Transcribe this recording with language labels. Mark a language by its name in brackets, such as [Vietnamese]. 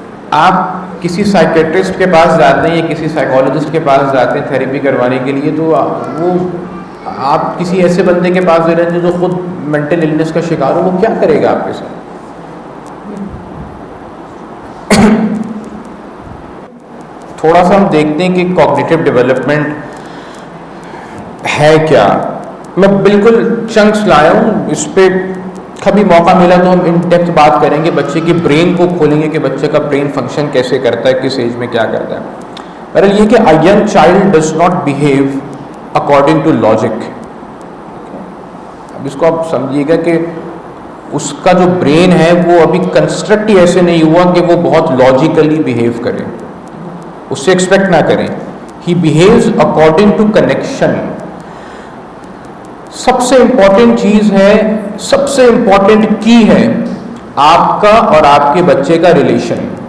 [Urdu] آپ کسی سائیکیٹرسٹ کے پاس جاتے ہیں یا کسی سائیکالوجسٹ کے پاس جاتے ہیں تھیراپی کروانے کے لیے, تو وہ آپ کسی ایسے بندے کے پاس دے رہے ہیں جو خود مینٹل النس کا شکار ہو, وہ کیا کرے گا آپ کے ساتھ؟ تھوڑا سا ہم دیکھتے ہیں کہ کوگنیٹو ڈیولپمنٹ ہے کیا. میں بالکل چنکس لایا ہوں, اس پہ کبھی موقع ملا تو ہم ان ڈیپتھ بات کریں گے, بچے کی برین کو کھولیں گے کہ بچے کا برین فنکشن کیسے کرتا ہے, کس ایج میں کیا کرتا ہے. بہرحال یہ کہ [English] a young child does not behave according to logic. [Urdu] اب اس کو آپ سمجھیے گا کہ اس کا جو برین ہے وہ ابھی کنسٹرکٹ ہی ایسے نہیں ہوا کہ وہ بہت لاجیکلی بیہیو کرے, اس سے ایکسپیکٹ نہ کریں. [English] He behaves according to connection. [Urdu] سب سے امپورٹنٹ چیز ہے, سب سے امپورٹنٹ کی ہے آپ کا اور آپ کے بچے کا ریلیشن.